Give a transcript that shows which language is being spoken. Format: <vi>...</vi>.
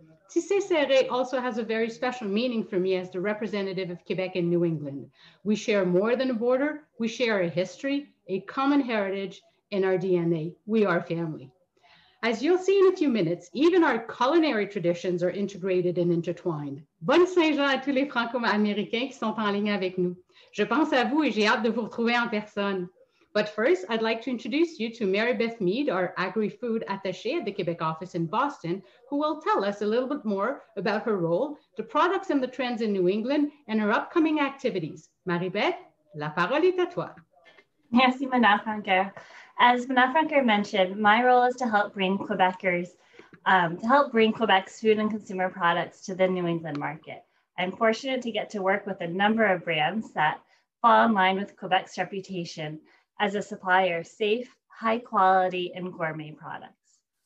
<en>Tbsp also has a very special meaning for me as the representative of Quebec in New England. We share more than a border, we share a history, a common heritage, and our DNA. We are family. As you'll see in a few minutes, even our culinary traditions are integrated and intertwined.</en> <fr>Bonne Saint-Jean à tous les Franco-Américains qui sont en ligne avec nous. Je pense à vous et j'ai hâte de vous retrouver en personne.</fr> <en>But first, I'd like to introduce you to Mary Beth Mead, our agri-food attaché at the Quebec office in Boston, who will tell us a little bit more about her role, the products and the trends in New England, and her upcoming activities.</en> <fr>Marie-Beth, la parole est à toi. Merci, Mme Francoeur.</fr> <en>As Mme Francoeur mentioned, my role is to help bring Quebecers, Quebec's food and consumer products to the New England market. I'm fortunate to get to work with a number of brands that fall in line with Quebec's reputation as a supplier of safe, high quality, and gourmet products.</en>